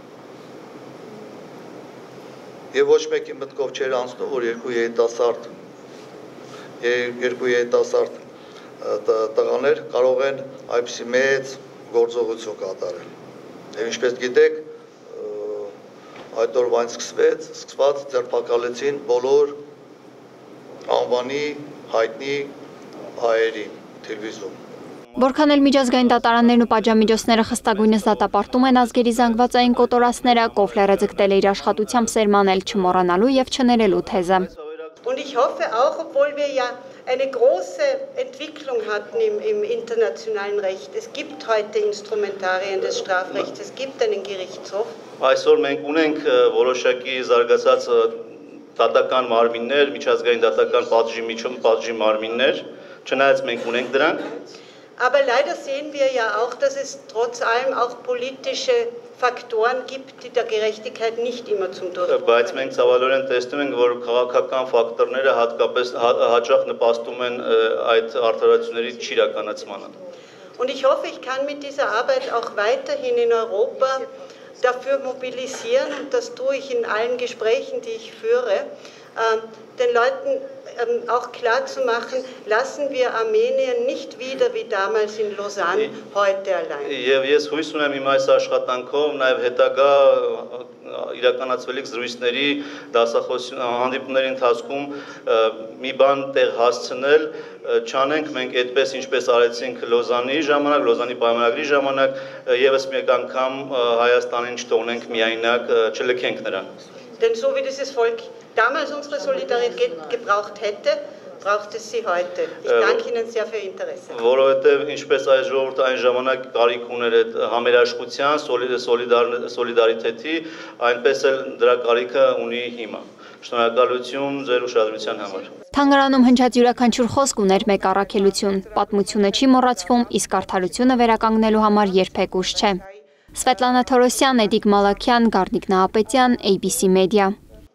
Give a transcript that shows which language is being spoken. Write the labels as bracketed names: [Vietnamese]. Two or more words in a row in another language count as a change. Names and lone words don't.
[Armenian] Եվ ոչ մեկի մտքով չէր անցնում, որ երկու երիտասարդ տղաներ կարող են այդպիսի մեծ գործողություն կատարել։ Եվ ինչպես գիտեք, այդ օրվանից սկսված ձերբակալեցին բոլոր անվանի հայտնի հայերին Թիլիսում։ Որքան էլ միջազգային դատարաններն ու պատժամիջոցները խստագույնս դատապարտում են ազգերի զանգվածային կոտորածները, Կոֆլերը ձգտել է իր աշխատությամբ սերմանել չմոռանալու եւ չներելու թեզը։ [German] Und ich hoffe auch, obwohl wir ja eine große Entwicklung hatten im internationalen Recht. Es gibt heute Instrumentarien des Strafrechts, es gibt einen Gerichtshof. [Armenian] Այսօր մենք ունենք որոշակի զարգացած դատական մարմիններ, միջազգային դատական պատժի մարմիններ, չնայած մենք ունենք դրանք։ [German] Aber leider sehen wir ja auch, dass es trotz allem auch politische Faktoren gibt, die der Gerechtigkeit nicht immer zum Durchbruch bringen. [Armenian] Բայց մենք ցավալորեն տեսնում ենք, որ քաղաքական ֆակտորները հատկապես հաճախ նպաստում են այդ արդարացությունների չիրականացմանը։ [German] Und ich hoffe, ich kann mit dieser Arbeit auch weiterhin in Europa dafür mobilisieren, und das tue ich in allen Gesprächen, die ich führe, den Leuten auch klar zu machen, lassen wir Armenien nicht wieder wie damals in Lausanne heute allein. [Armenian] Եվ ես հույս ունեմ իմ այս աշխատանքով նաև հետագա իրականացվելիք զրույցների հանդիպումների ընթացքում մի բան տեղ հասցնել, չանենք մենք այդպես ինչպես արեցինք Լոզանի ժամանակ, Լոզանի պայմանագրի ժամանակ, եւս մեկ անգամ Հայաստանին չթողնենք միայնակ, չլքենք նրան։ [German] Denn so wie dieses Volk damals unsere Solidarität gebraucht hätte, braucht es sie heute. Ich danke Ihnen sehr für Ihr Interesse. [Armenian] Որովհետև ինչպես այս ժողովուրդը այն ժամանակ կարիք ուներ այդ համերաշխության, սոլիդարիտետի, այնպես էլ դրա կարիքը ունի հիմա։ Շնորհակալություն ձեր ուշադրության համար։ Թանգարանում հնչած յուրաքանչյուր խոսք ուներ մեկ առաքելություն։ Պատմությունը չի մոռացվում, իսկ արդարությունը վերականգնելու համար երբեք ուշ չէ։ Սվետլանա Թորոսյան, Էդիկ Մալաքյան, Գառնիկ Նահապետյան, ABC Media։